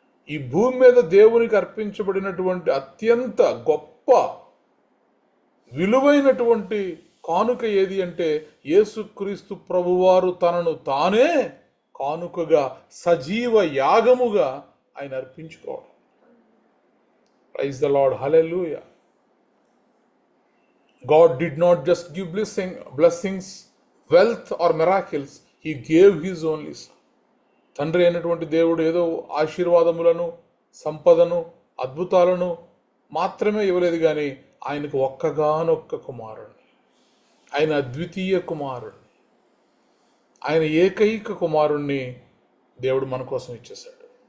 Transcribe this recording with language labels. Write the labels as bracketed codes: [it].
[te] ఈ భూమి మీద దేవునికి అర్పించబడినటువంటి అత్యంత గొప్ప విలువైనటువంటి కానుక ఏది అంటే యేసుక్రీస్తు ప్రభువారు తనను తానే కానుకగా, సజీవ యాగముగా ఆయన అర్పించుకోవడం. [en] Praise the Lord, hallelujah. God did not just give blessings, wealth or miracles. He gave his only son. [te] తండ్రి అయినటువంటి దేవుడు ఏదో ఆశీర్వాదములను, సంపదను, అద్భుతాలను మాత్రమే ఇవ్వలేదు, కానీ ఆయనకు ఒక్కగానొక్క కుమారుణ్ణి, ఆయన అద్వితీయ కుమారుణ్ణి, ఆయన ఏకైక కుమారుణ్ణి దేవుడు మన కోసం ఇచ్చేశాడు.